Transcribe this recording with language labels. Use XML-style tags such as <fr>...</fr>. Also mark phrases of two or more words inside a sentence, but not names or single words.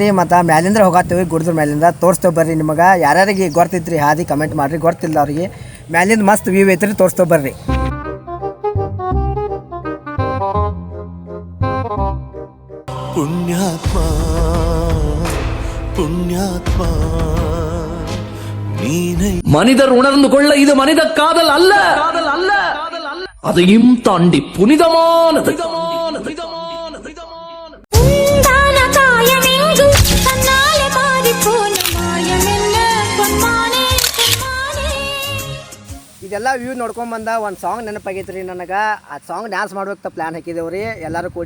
<kn>ಮತ್ತು ಮ್ಯಾಲಿಂದ ಹೋಗತ್ತೀವಿ, ಗುಡ್ದ್ರ ಮ್ಯಾಲಿಂದ ತೋರಿಸ್ತೇವೆ ಬರ್ರಿ. ನಿಮಗೆ ಯಾರ್ಯಾರಿಗೆ ಗೊತ್ತಿತ್ರಿ ಹಾದಿ ಕಮೆಂಟ್ ಮಾಡ್ರಿ, ಗೊತ್ತಿಲ್ಲ ಅವ್ರಿಗೆ. ಮ್ಯಾಲಿಂದ ಮಸ್ತ್ ವ್ಯೂ ಐತ್ರಿ, ತೋರಿಸ್ತೇವೆ ಬರ್ರಿ. ಪುಣ್ಯಾತ್ಮ ಪುಣ್ಯಾತ್ಮ ನೀನೇ.</kn> <ta>மனிதர் உணர்ந்து கொள்ள இது மனித காதல் அல்ல, அதையும் தாண்டி புனிதமானது.</ta> <kn>ಇದೆಲ್ಲ ವ್ಯೂ ನೋಡ್ಕೊಂಬಂದ ಒಂದು ಸಾಂಗ್ ನೆನಪಾಗೈತ್ರಿ ನನಗೆ. ಆ</kn> <en>song dance</en> <kn>ಮಾಡ್ಬೇಕಂತ ಪ್ಲ್ಯಾನ್ ಹಾಕಿದ್ದೇವೆ ರೀ ಎಲ್ಲರೂ ಕೂಡಿ.</kn>